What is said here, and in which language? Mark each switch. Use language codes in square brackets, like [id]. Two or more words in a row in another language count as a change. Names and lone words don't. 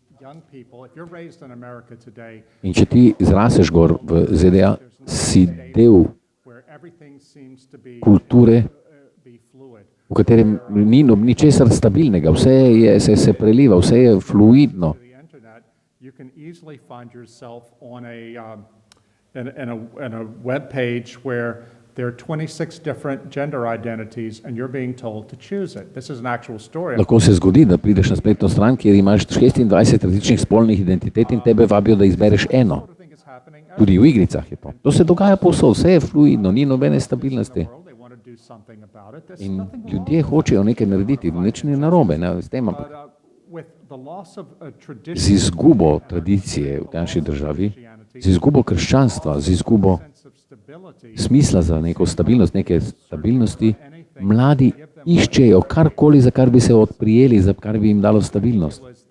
[sl] In če ti zraseš gor v ZDA, si del kulture, v katerem ni ničesar stabilnega, vse se preliva, vse je fluidno. [en] In a web page where There are 26 different gender identities and you're being told to choose it. This is an actual story. [sl] Lahko se zgodi, da prideš na spletno stran, kjer imaš 26 različnih spolnih identitet in tebe vabijo, da izbereš eno. Tudi v igricah je to. To se dogaja povsod, vse je fluidno, ni nobene stabilnosti. In ljudje hočejo nekaj narediti, nič ni narobe, ne, s tem, ampak z izgubo tradicije v naši državi, z izgubo krščanstva, z izgubo smisla za neko stabilnost, neke stabilnosti, mladi iščejo karkoli, za kar bi se odprijeli, za kar bi jim dalo stabilnost.